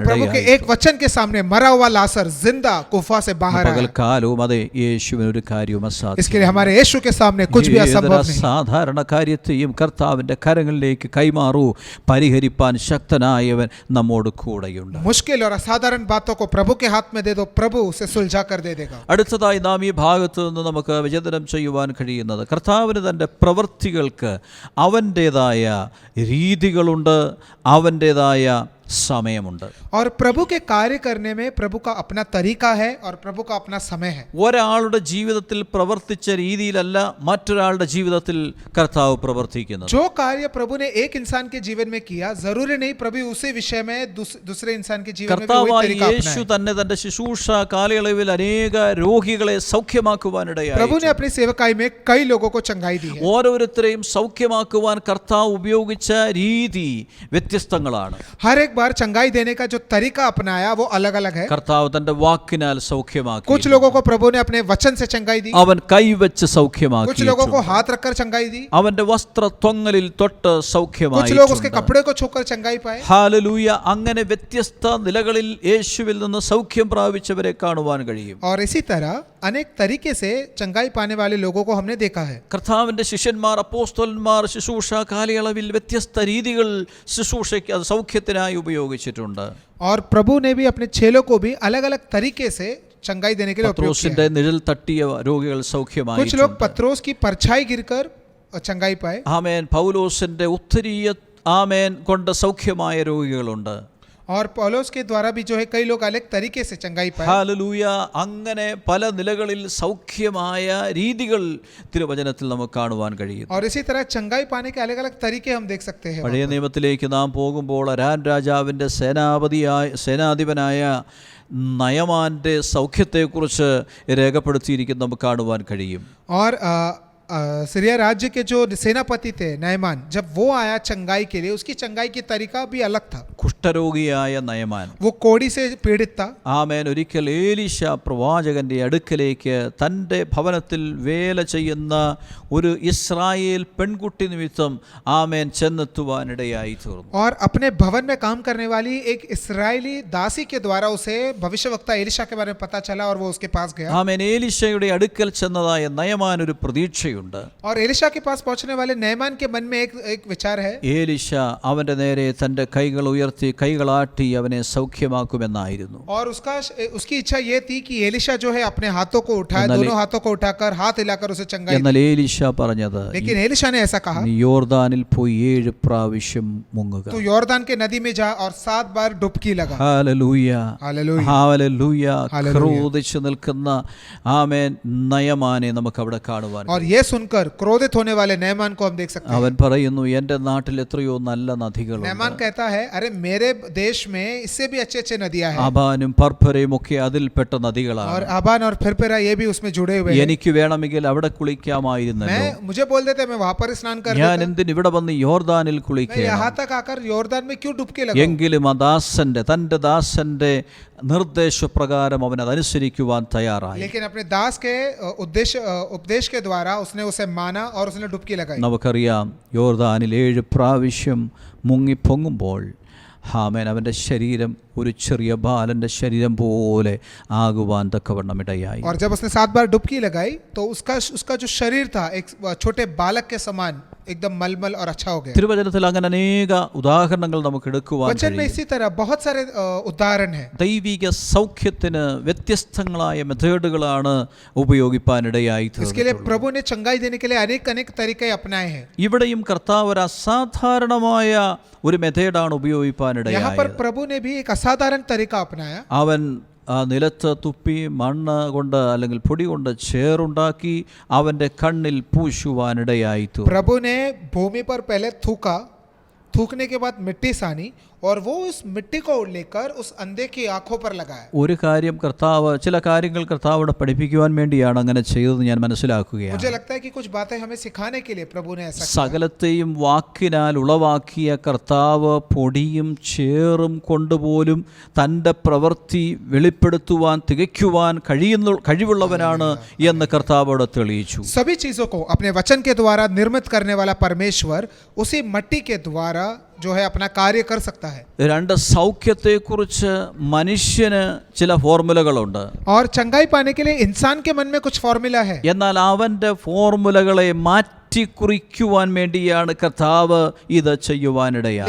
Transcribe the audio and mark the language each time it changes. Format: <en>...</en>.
<hi>प्रभु के एक वचन के सामने मरा हुआ लासर जिंदा गुफा से बाहर आया.</hi> <ml>പകൽക്കാലവും അതെ, യേശുവിന് ഒരു കാര്യവും അസാധ്യം.</ml> <hi>इसके लिए हमारे यीशु के सामने कुछ भी असंभव नहीं.</hi> <ml>സാധാരണ കാര്യത്തെയും കർത്താവിന്റെ കരങ്ങളിലേക്ക് കൈമാറൂ, പരിഹരിപ്പാൻ ശക്തനായവൻ നമ്മോട് കൂടെയുണ്ട്.</ml> <hi>मुश्किल और असाधारण बातों को प्रभु के हाथ में दे दो, प्रभु उसे सुलझा कर दे देगा.</hi> <ml>അടുത്തതായി നാം ഈ ഭാഗത്ത് നിന്ന് നമുക്ക് വിചിന്തനം ചെയ്യുവാൻ കഴിയുന്നത്, കർത്താവിന് തൻ്റെ പ്രവൃത്തികൾക്ക് അവൻ്റേതായ രീതികളുണ്ട്, അവൻ്റേതായ സമയമുണ്ട്.</ml> <hi>और प्रभु के कार्य करने में प्रभु का अपना तरीका है और प्रभु का अपना समय है.</hi> <ml>ഒരാളുടെ ജീവിതത്തിൽ പ്രവർത്തിച്ച രീതിയിലല്ല മറ്റൊരാളുടെ ജീവിതത്തിൽ കർത്താവ് പ്രവർത്തിക്കുന്നത്.</ml> <hi>जो कार्य प्रभु ने एक इंसान के जीवन में किया, जरूरी नहीं प्रभु उसी विषय में दूसरे इंसान के जीवन में भी वही तरीका अपनाए.</hi> <ml>യേശു തന്നെ തന്റെ ശുശ്രൂഷ കാലയളവിൽ അനേക രോഗികളെ സൗഖ്യമാക്കുവാനിടയായി.</ml> <hi>प्रभु ने अपनी सेवकाई में कई लोगों को चंगाई दी है.</hi> <ml>ഓരോരുത്തരെയും സൗഖ്യമാക്കുവാൻ കർത്താവ് ഉപയോഗിച്ച രീതി വ്യത്യസ്തങ്ങളാണ്.</ml> <hi>हर एक बार चंगाई देने का जो तरीका अपनाया वो अलग अलग है.</hi> <ml>കർത്താവ് തന്റെ വാക്കിനാൽ സൗഖ്യമാക്കി.</ml> <hi>कुछ लोगों को प्रभु ने अपने वचन से चंगाई दी.</hi> <ml>അവൻ കൈവച്ച് സൗഖ്യമാക്കി.</ml> <hi>कुछ लोगों को हाथ रखकर चंगाई दी.</hi> <ml>അവന്റെ വസ്ത്രത്വങ്ങളിൽ തൊട്ട് സൗഖ്യമായി.</ml> <hi>कुछ लोग उसके कपड़े को छूकर चंगाई पाए.</hi> <ml>ഹല്ലേലൂയ. അങ്ങനെ വ്യത്യസ്ത നിലകളിൽ യേശുവിൽ നിന്ന് സൗഖ്യം പ്രാപിച്ചവരെ കാണുവാൻ കഴിയും.</ml> <hi>और इसी तरह अनेक तरीके से चंगाई पाने वाले लोगों को हमने देखा है.</hi> <ml>കർത്താവിന്റെ ശിഷ്യന്മാർ അപ്പോസ്തലന്മാർ ശുശ്രൂഷ കാലയളവിൽ വ്യത്യസ്ത രീതികൾ ശുശ്രൂഷയ്ക്ക് അത് സൗഖ്യത്തിനായി ഉപയോഗിച്ചിട്ടുണ്ട്.</ml> <hi>और प्रभु ने भी अपने चेलों को भी अलग अलग तरीके से चंगाई देने के लिए उपयोग</hi> <ml>പത്രോസിന്റെ</ml> <hi>किया.</hi> <ml>നിഴൽ തട്ടിയ രോഗികൾ സൗഖ്യമായി.</ml> <hi>कुछ लोग पत्रोस की परछाई गिरकर चंगाई पाए.</hi> <ml>ആമേൻ. പൗലോസിന്റെ ഉത്തരീയ ആമേൻ കൊണ്ട് സൗഖ്യമായ രോഗികളുണ്ട്.</ml> <hi>और पौलुस के द्वारा भी जो है कई लोग अलग तरीके से चंगाई पाए.</hi> <ml>ഹല്ലേലൂയ. അങ്ങനെ പല നിലകളിൽ സൗഖ്യമായ രീതികൾ തിരുവചനത്തിൽ നമുക്ക് കാണുവാൻ കഴിയും.</ml> <hi>और इसी तरह चंगाई पाने के अलग अलग तरीके हम देख सकते हैं.</hi> <ml>പഴയ നിയമത്തിലേക്ക് നാം പോകുമ്പോൾ അരാം രാജാവിൻ്റെ സേനാധിപനായ നയമാന്റെ സൗഖ്യത്തെക്കുറിച്ച് രേഖപ്പെടുത്തിയിരിക്കുന്നത് നമുക്ക് കാണുവാൻ കഴിയും.</ml> <hi>और सीरिया राज्य के जो सेनापति थे नयमान, जब वो आया चंगाई के लिए, उसकी चंगाई की तरीका भी अलग था.</hi> <ml>കുഷ്ഠരോഗിയായ നയമാൻ,</ml> <hi>वो कोड़ी से पीड़ित था.</hi> <ml>ആമേൻ. ഒരിക്കൽ ഏലീശ പ്രവാചകന്റെ അടുക്കലേക്ക് തൻ്റെ ഭവനത്തിൽ വേല ചെയ്യുന്ന ഒരു ഇസ്രായേൽ പെൺകുട്ടി നിമിത്തം ആമേൻ ചെന്നെത്തുവാനിടയായി തീർന്നു.</ml> <hi>और अपने भवन में काम करने वाली एक इस्राएली दासी के द्वारा उसे भविष्यवक्ता एलिशा के बारे में पता चला और वो उसके पास गया.</hi> <ml>ആമേൻ. ഏലീശയുടെ അടുക്കൽ ചെന്നതായ നയമാൻ ഒരു പ്രതീക്ഷയുണ്ട്.</ml> <hi>और एलिशा के पास पहुंचने वाले नयमान के मन में एक विचार है.</hi> <ml>ഏലീശ അവന്റെ നേരെ തന്റെ കൈകൾ ഉയർത്തി കൈകളാട്ടി അവനെ സൗഖ്യമാക്കുമെന്നായിരുന്നു.</ml> <hi>और उसकी इच्छा ये थी कि एलिशा जो है अपने हाथों को उठाए, दोनों हाथों को उठाकर हाथ हिलाकर उसे चंगाई.</hi> <ml>എന്നാൽ ഏലീശ പറഞ്ഞത്,</ml> <hi>लेकिन एलिशा ने ऐसा कहा,</hi> <ml>നീ യോർദാനിൽ പോയി 7 പ്രാവശ്യം മുങ്ങുക.</ml> <hi>तू यॉर्दान के नदी में जा और 7 बार डुबकी लगा.</hi> <ml>Hallelujah,</ml> <hi>hallelujah,</hi> <ml>hallelujah.</ml> <hi>हालेलूया.</hi> <ml>ക്രോധിച്ചു നിൽക്കുന്ന ആമേൻ നയമാനെ നമുക്ക് അവിടെ കാണുവാൻ.</ml> <hi>और ये सुनकर क्रोधित होने वाले नयमान को हम देख सकते हैं.</hi> <ml>അവൻ പറയുന്നു, എൻ്റെ നാട്ടിൽ എത്രയോ നല്ല നദികളുണ്ട്.</ml> <hi>नयमान कहता है, अरे मेरे देश में इससे भी अच्छे अच्छे नदियां हैं.</hi> <ml>അബാനും പർപ്പരയും ഒക്കെ അതിൽപ്പെട്ട നദികളാണ്.</ml> <hi>और अबान और फिरपेरा ये भी उसमें जुड़े हुए हैं.</hi> <ml>എനിക്ക് വേണമെങ്കിൽ അവിടെ കുളിക്കാമായിരുന്നല്ലോ.</ml> <hi>मुझे बोल देते मैं वहां पर स्नान कर</hi> <ml>ഞാൻ</ml> <hi>लेता.</hi> <ml>എന്തിന് ഇവിടെ വന്ന് യോർദാനിൽ</ml> <hi>मैं</hi> <ml>കുളിക്കണം?</ml> <hi>यहाँ तक आकर यॉर्दान में क्यों डुबकी लगाऊं?</hi> <ml>എങ്കിലും ആ തൻ്റെ ദാസന്റെ നിർദ്ദേശപ്രകാരം അവൻ അതനുസരിക്കുവാൻ തയ്യാറായി.</ml> <hi>लेकिन अपने दास के उपदेश के द्वारा उसने उसे माना और उसने डुबकी लगाई.</hi> <ml>നമുക്കറിയാം, യോർദാനിൽ 7 പ്രാവശ്യം മുങ്ങിപ്പൊങ്ങുമ്പോൾ ആമേൻ അവൻ്റെ ശരീരം ഒരു ചെറിയ ബാലൻ്റെ ശരീരം പോലെ ആകുവാൻ തക്കവണ്ണം ഇടയായി.</ml> <hi>और जब उसने 7 बार डुबकी लगाई तो उसका जो शरीर था एक छोटे बालक के समान एकदम मलमल और अच्छा हो गया.</hi> <ml>തിരുവചനത്തിൽ അങ്ങനെ അനേക ഉദാഹരണങ്ങൾ നമുക്ക് എടുക്കുവാൻ</ml> <hi>वचन में</hi> <ml>കഴിയും.</ml> <hi>इसी तरह बहुत सारे उदाहरण हैं.</hi> <ml>ദൈവിക സൗഖ്യത്തിന് വ്യത്യസ്തങ്ങളായ മെത്തേഡുകളാണ് ഉപയോഗിപ്പാനിടയായി</ml> <hi>इसके लिए</hi> <ml>തീർന്നിട്ടുള്ളത്.</ml> <hi>प्रभु ने चंगाई देने के लिए अनेक तरीके अपनाए हैं.</hi> <ml>ഇവിടെയും കർത്താവ് ഒരു അസാധാരണമായ ഒരു മെത്തേഡാണ്</ml> <hi>यहाँ पर</hi> <ml>ഉപയോഗിപ്പാനിടയായത്.</ml> <hi>प्रभु ने भी एक असाधारण तरीका अपनाया.</hi> <ml>അവൻ ആ നിലത്ത് തുപ്പി മണ്ണ് കൊണ്ട് അല്ലെങ്കിൽ പൊടി കൊണ്ട് ചേറുണ്ടാക്കി അവൻ്റെ കണ്ണിൽ പൂശുവാനിടയായി തീർന്നു.</ml> <hi>प्रभु ने भूमि पर पहले थूकने के बाद मिट्टी सानी और वो उस मिट्टी को लेकर उस अंधे की आंखों पर लगाया.</hi> <ml>ഒരു കാര്യം ചില കാര്യങ്ങൾ കർത്താവിടെ പഠിപ്പിക്കുവാൻ വേണ്ടിയാണ് അങ്ങനെ ചെയ്തതെന്ന് ഞാൻ മനസ്സിലാക്കുകയാണ്.</ml> <hi>मुझे लगता है कि कुछ बातें हमें सिखाने के लिए प्रभु ने ऐसा किया.</hi> <ml>സകലത്തെയും വാക്കിനാൽ ഉളവാക്കിയ കർത്താവ് പൊടിയും ചേറും കൊണ്ടുപോലും തൻ്റെ പ്രവൃത്തി വെളിപ്പെടുത്തുവാൻ തികയ്ക്കുവാൻ കഴിവുള്ളവനാണ് എന്ന് കർത്താവോട് തെളിയിച്ചു.</ml> <hi>सभी चीजों को अपने वचन के द्वारा निर्मित करने वाला परमेश्वर उसी मट्टी के द्वारा जो है अपना कार्य कर सकता है.</hi> <ml>2 സൗഖ്യത്തെക്കുറിച്ച് മനുഷ്യന് ചില ഫോർമുലകളുണ്ട്.</ml> <hi>और चंगाई पाने के लिए इंसान के मन में कुछ फॉर्मूला है.</hi> <ml>എന്നാൽ അവൻ്റെ ഫോർമുലകളെ മാറ്റിക്കുറിക്കുവാൻ വേണ്ടിയാണ് കർത്താവ് ഇത് ചെയ്യുവാനിടയായത്.</ml>